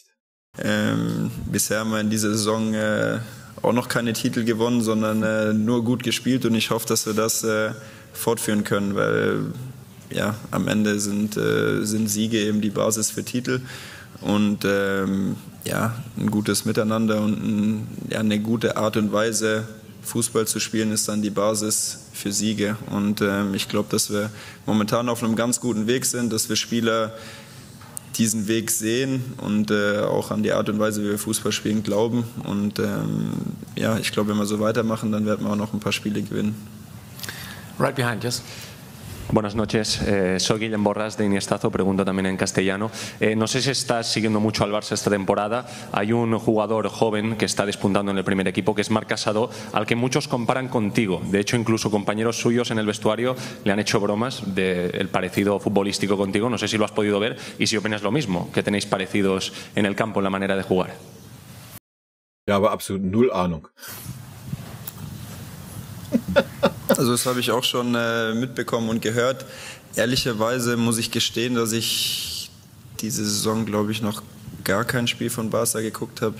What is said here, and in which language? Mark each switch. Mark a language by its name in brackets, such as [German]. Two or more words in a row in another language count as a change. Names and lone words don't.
[German] Bisher haben wir in dieser Saison auch noch keine Titel gewonnen, sondern nur gut gespielt, und ich hoffe, dass wir das fortführen können, weil am Ende sind Siege eben die Basis für Titel, und ein gutes Miteinander und eine gute Art und Weise, Fußball zu spielen, ist dann die Basis für Siege. Und ich glaube, dass wir momentan auf einem ganz guten Weg sind, dass wir Spieler diesen Weg sehen und auch an die Art und Weise, wie wir Fußball spielen, glauben. Und ich glaube, wenn wir so weitermachen, dann werden wir auch noch ein paar Spiele gewinnen. [English] Right behind, yes. [Spanish] Buenas noches, soy Guillem Borràs de Iniestazo, pregunto también en castellano. No sé si estás siguiendo mucho al Barça esta temporada. Hay un jugador joven que está despuntando en el primer equipo, que es Marc Casado, al que muchos comparan contigo. De hecho, incluso compañeros suyos en el vestuario le han hecho bromas del parecido futbolístico contigo. No sé si lo has podido ver y si opinas lo mismo, que tenéis parecidos en el campo, en la manera de jugar. [German] Ja, aber absolut null Ahnung. Also das habe ich auch schon mitbekommen und gehört. Ehrlicherweise muss ich gestehen, dass ich diese Saison, glaube ich, noch gar kein Spiel von Barca geguckt habe.